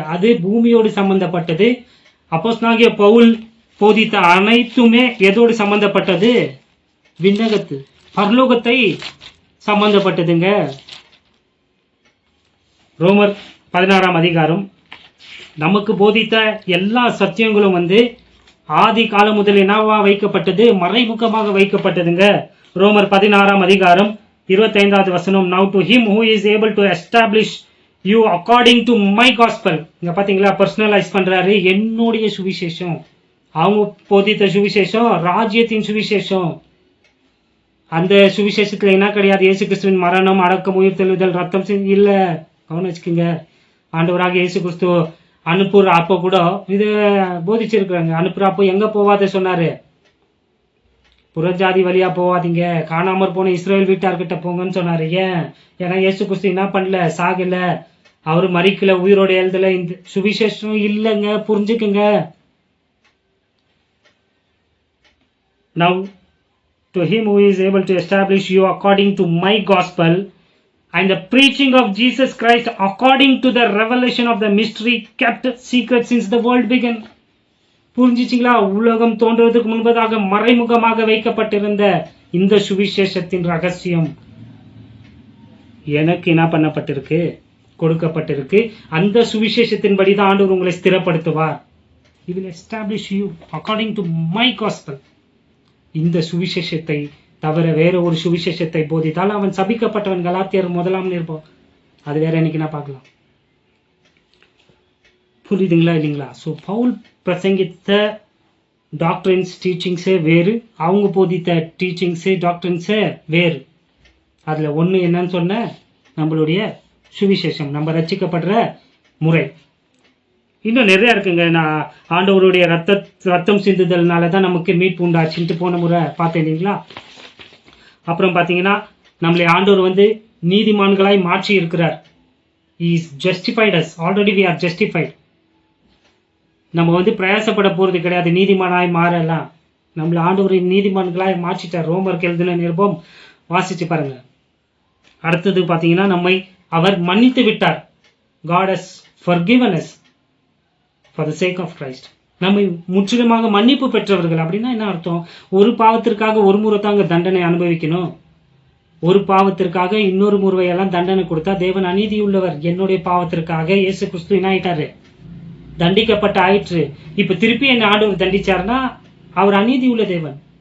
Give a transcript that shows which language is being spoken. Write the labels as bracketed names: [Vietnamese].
[Tamil] அது பூமியோடு சம்பந்தப்பட்டது. அப்போஸ்தலனாகிய பவுல் போதித்த அனைத்துமே எதோடு சம்பந்தப்பட்டது, விண்ணகத்து பரலோகத்தை சம்பந்தப்பட்டதுங்க. ரோமர் 16ஆம் அதிகாரம் நமக்கு போதித்த எல்லா சத்தியங்களும் வந்து ஆதி காலம் முதல் என்னவா வைக்கப்பட்டது, மறைமுகமாக வைக்கப்பட்டதுங்க. ரோமர் 16ஆம் அதிகாரம் 25வது வசனம், [English] now to him who is able to establish you according to my gospel. [Tamil] இங்க பாத்தீங்களா, பர்சனலைஸ் பண்றாரு. என்னுடைய சுவிசேஷம், அவங்க போதித்த சுவிசேஷம் ராஜ்யத்தின் சுவிசேஷம். அந்த சுவிசேஷத்துல என்ன கிடையாது, இயேசு கிறிஸ்துவின் மரணம், அடக்கம், உயிர் தெழுதல், ரத்தம் இல்ல. கவனம் வச்சுக்கோங்க. ஆண்டவராக இயேசு கிறிஸ்து அனுப்புற அப்போ கூட இது போதிச்சிருக்கிறாங்க. அனுப்புற அப்போ எங்க போவாத சொன்னாரு, புறஜாதி வழியா போவாதீங்க, காணாமற் போன இஸ்ரேல் வீட்டார்கிட்ட போங்கன்னு சொன்னாரு. ஏன்? ஏன்னா இயேசு கிறிஸ்து என்ன பண்ணல, சாகல, அவரு மரிக்கல, உயிரோட எழுதல. இந்த சுவிசேஷம் இல்லைங்க, புரிஞ்சுக்குங்க. [English] Now to him who is able to establish you according to my gospel and the preaching of Jesus Christ according to the revelation of the mystery kept secret since the world began. [Tamil] புரிஞ்சிச்சிங்களா? உலகம் தோன்றுவதற்கு முன்பதாக மறைமுகமாக வைக்கப்பட்டிருந்த இந்த சுவிசேஷத்தின் ரகசியம் எனக்கு என்ன பண்ணப்பட்டிருக்கு, கொடுக்கப்பட்டிருக்கு. அந்த சுவிசேஷத்தின்படி தான் ஆண்டவர் உங்களை ஸ்திரப்படுத்துவார். [English] He will establish you according to my gospel. [Tamil] இந்த சுவிசேஷத்தை தவிர வேற ஒரு சுவிசேஷத்தை போதித்தால் அவன் சபிக்கப்பட்டவன். கலாத்தியர் 1ஆம் நிருபம், அது வேற என்னைக்கு நான் பார்க்கலாம். புரியுதுங்களா இல்லைங்களா? ஸோ பவுல் பிரசங்கித்த டாக்டரின்ஸ், டீச்சிங்ஸே வேறு, அவங்க போதித்த டீச்சிங்ஸு, டாக்டரின்ஸே வேறு. அதில் ஒன்று என்னன்னு சொன்ன, நம்மளுடைய சுவிசேஷம், நம்ம ரட்சிக்கப்படுற முறை. இன்னும் நிறைய இருக்குங்க. நான் ஆண்டவருடைய ரத்தம் சிந்துதல்னால தான் நமக்கு மீட்பு உண்டாச்சுன்ட்டு போன முறை பார்த்தேன் இல்லைங்களா? அப்புறம் பார்த்தீங்கன்னா நம்மளை ஆண்டவர் வந்து நீதிமான்களாய் மாற்றி இருக்கிறார். [English] He is justified us. Already we are justified. [Tamil] நம்ம வந்து பிரயாசப்பட போறது கிடையாது நீதிமானாய் மாறலாம். நம்மள ஆண்டவரை நீதிமான்களாய் மாற்றிட்டார். ரோமருக்கு எழுதின நிருபம் வாசிச்சு பாருங்க. அடுத்தது பார்த்தீங்கன்னா நம்மை அவர் மன்னித்து விட்டார். [English] God has forgiven us for the sake of Christ. [Tamil] நம்மை முற்றிலுமாக மன்னிப்பு பெற்றவர்கள். அப்படின்னா என்ன அர்த்தம்? ஒரு பாவத்திற்காக ஒரு முறை தாங்க தண்டனை அனுபவிக்கணும். ஒரு பாவத்திற்காக இன்னொரு முறையெல்லாம் தண்டனை கொடுத்தா தேவன் அநீதி உள்ளவர். என்னுடைய பாவத்திற்காக இயேசு கிறிஸ்து என்ன ஆயிட்டாரு, தண்டிக்கப்பட்ட ஆயிற்று. இப்ப திருப்பி என்ன ஆண்டவர் தண்டிச்சாருன்னா அவர் அநீதி உள்ள தேவன்.